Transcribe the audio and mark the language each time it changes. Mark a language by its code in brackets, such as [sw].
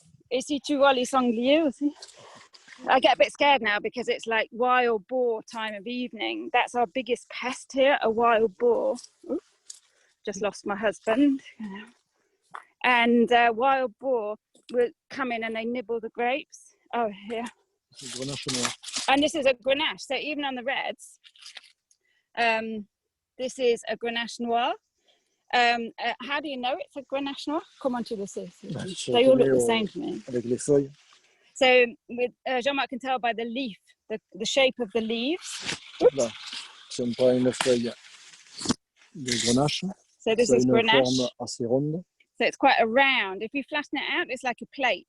[fr] Et si tu vois les sangliers aussi. [en] I get a bit scared now because it's like wild boar time of evening. That's our biggest pest here, a wild boar. Ooh, just lost my husband. And wild boar will come in and they nibble the grapes. Oh, here. And this is a Grenache. So even on the reds, this is a Grenache Noir. How do you know it's a Grenache Noir? [fr] Comment tu le sais? [en] They all look the same to me. [fr] Avec les feuilles. [en] So with Jean-Marc can tell by the leaf, the shape of the leaves. [fr] Là, si on prend une feuille de Grenache, [en] so this is Grenache. [fr] Forme assez ronde. [en] So it's quite a round. If you flatten it out, it's like a plate.